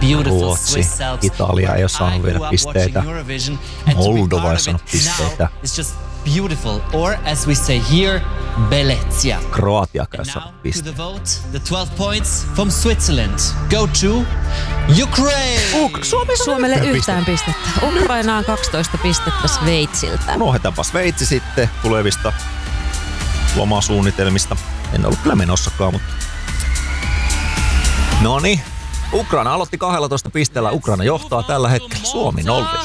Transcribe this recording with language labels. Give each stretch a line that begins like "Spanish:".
Finnish: Ruotsi, Italia ei ole saanut vielä pisteitä. Moldova ei saanut pisteitä.
English: Beautiful, or as we say here, Bellezza.
Finnish: Kroatia kanssa piste.
English: The vote, the 12 points from Switzerland. Go to Ukraine.
Finnish: Suomelle yhtään pistettä. Ukrainaan 12 pistettä Sveitsiltä. Unohdetaanpa Sveitsi sitten tulevista lomasuunnitelmista. En ollut kyllä menossakaan, mutta no niin. Ukraina aloitti 12 pisteellä, Ukraina johtaa tällä hetkellä, Suomi 0.